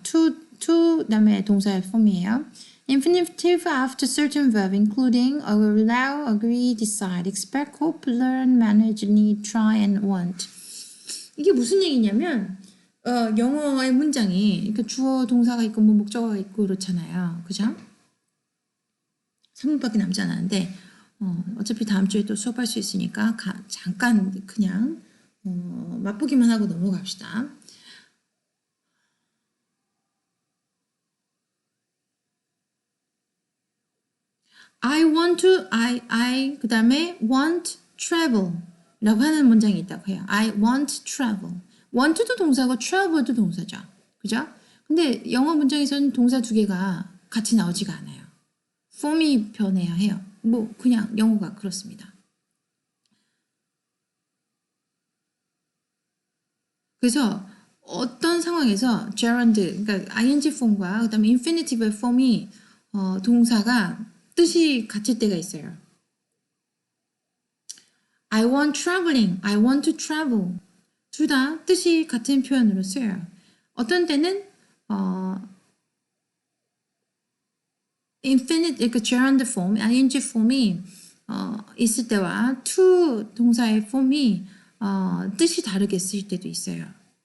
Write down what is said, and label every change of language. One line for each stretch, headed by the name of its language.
Korean: to 다음에 동사의 폼이에요.
English: Infinitive after certain verb including allow, agree, decide, expect, hope, learn, manage, need, try, and want.
Korean: 이게 무슨 얘기냐면 영어의 문장이 그러니까 주어 동사가 있고 뭐 목적어가 있고 그렇잖아요. 그죠? 3분밖에 남지 않았는데 어차피 다음 주에 또 수업할 수 있으니까 잠깐 그냥 맛보기만 하고 넘어갑시다.
English: I want to,
Korean: 그 다음에
English: want travel
Korean: 라고 하는 문장이 있다고 해요.
English: I want travel.
Korean: want도 동사고 travel도 동사죠. 그죠? 근데 영어 문장에서는 동사 두 개가 같이 나오지가 않아요. 폼이 변해야 해요. 뭐 그냥 영어가 그렇습니다. 그래서 어떤 상황에서 gerund, 그러니까 ing 폼과 그다음에 infinitive 폼이 동사가 뜻이 같을 때가 있어요.
English: I want traveling, I want to travel.
Korean: 둘 다 뜻이 같은 표현으로 쓰여요. 어떤 때는 infinite, 그러니까 gerund 폼, ing 폼이 있을 때와 to 동사의 폼이 뜻이 다르게 쓰일 때도 있어요.